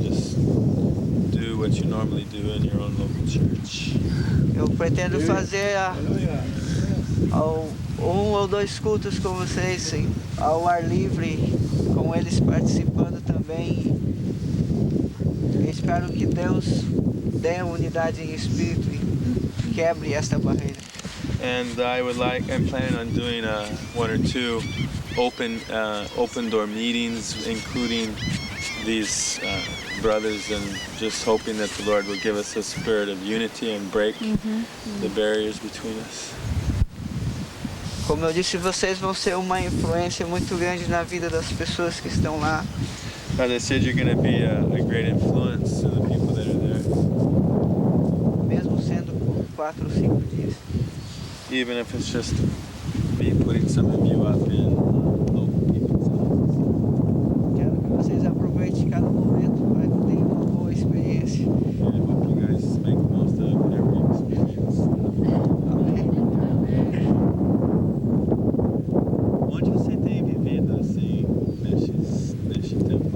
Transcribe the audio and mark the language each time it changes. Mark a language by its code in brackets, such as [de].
[en] Just do what you normally do in your own local church. [pt] Eu pretendo fazer um ou dois cultos com vocês ao ar livre, com eles participando também. Espero que Deus dê unidade em espírito e quebre esta barreira. [en] And I'm planning on doing 1 or 2 open door meetings, including these brothers, and just hoping that the Lord will give us a spirit of unity and break the barriers between us. [pt] Como eu disse, vocês vão ser uma influência muito grande na vida das pessoas que estão lá. [en] As I said, you're going to be a great influence to the people that are there. [pt] Mesmo sendo por 4 ou 5 dias. [en] Even if it's just me putting some of you up in local people's houses. [pt] Quero que vocês aproveitem cada momento para que tenham uma boa experiência. [en] And I hope you guys make the most of every experience. [pt] Amém. Onde você tem vivido assim neste tempo?